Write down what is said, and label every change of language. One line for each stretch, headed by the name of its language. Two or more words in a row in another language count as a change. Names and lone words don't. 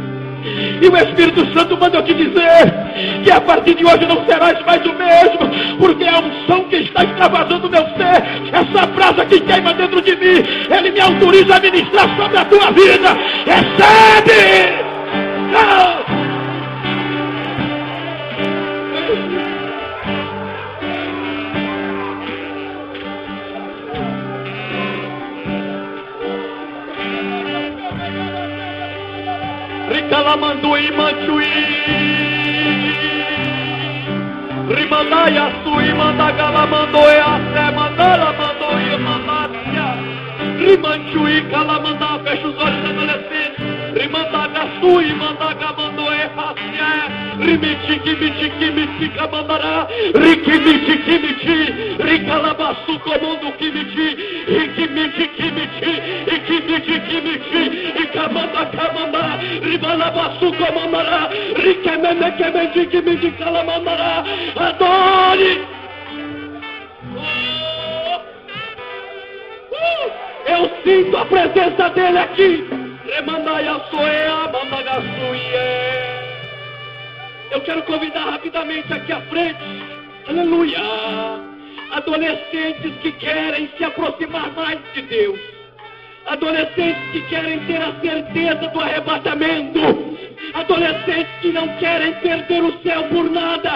Portuguese: E o Espírito Santo manda eu te dizer que a partir de hoje não serás mais o mesmo, porque a unção que está extravasando o meu ser, essa brasa que queima dentro de mim, ele me autoriza a ministrar sobre a tua vida. Recebe! Não! Ricalamanduí manchuí, rimandaya sui mandagalamandoe até mandala mandoia mandacia, rimanchuí calamandá, fecha os olhos adolescentes, rimandaga sui mandagamandoe facia, rimiti kimiti kimiti camandará, rikimiti kimiti, ricalabaçu comando kimiti, rikimiti kimiti, ikimiti kimiti, ikamanda kamanda, ribalabaçu comandará, rikemene kementi kimiti calamandará, adore! Eu sinto a presença dele aqui. Remandaia soea, mandagaçuie. Eu quero convidar rapidamente aqui à frente, aleluia, adolescentes que querem se aproximar mais de Deus, adolescentes que querem ter a certeza do arrebatamento, adolescentes que não querem perder o céu por nada.